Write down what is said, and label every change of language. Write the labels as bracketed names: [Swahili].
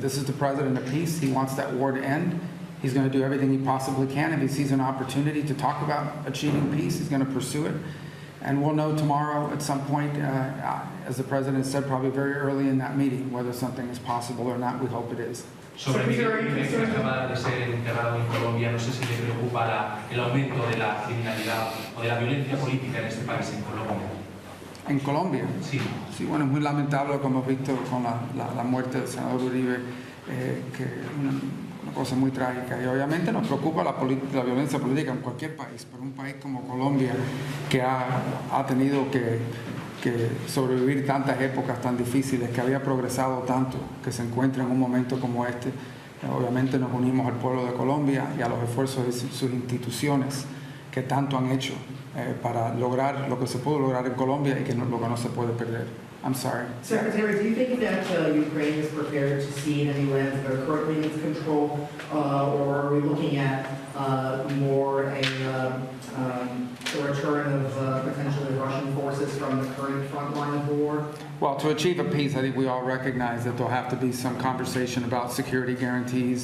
[English] This is the President of peace. He wants that war to end. He's going to do everything he possibly can. If he sees an opportunity to talk about achieving peace, he's going to pursue it. And we'll know tomorrow at some point, as the President said, probably very early in that meeting, whether something is possible or not. We hope it is. [Spanish] Sobre Miguel Rubén, que acaba de ser enterrado en Colombia, no sé si le preocupa el aumento de la criminalidad o de la violencia política en este país, en Colombia. En Colombia. Sí. Sí, bueno, es muy lamentable, como hemos visto con la muerte del senador Uribe, que es una cosa muy trágica. Y obviamente nos preocupa la violencia política en cualquier país, pero un país como Colombia, que ha tenido que sobrevivir tantas épocas tan difíciles, que había progresado tanto, que se encuentra en un momento como este. Obviamente nos unimos al pueblo de Colombia y a los esfuerzos de sus instituciones que tanto han hecho para lograr lo que se pudo lograr en Colombia y lo que no se puede perder. [English] I'm sorry. Secretary, do you think that Ukraine is prepared to cede any lands that are currently in its control, or are we looking at more a return of potentially Russian forces from the current front line of the war? Well, to achieve a peace, I think we all recognize that there'll have to be some conversation about security guarantees.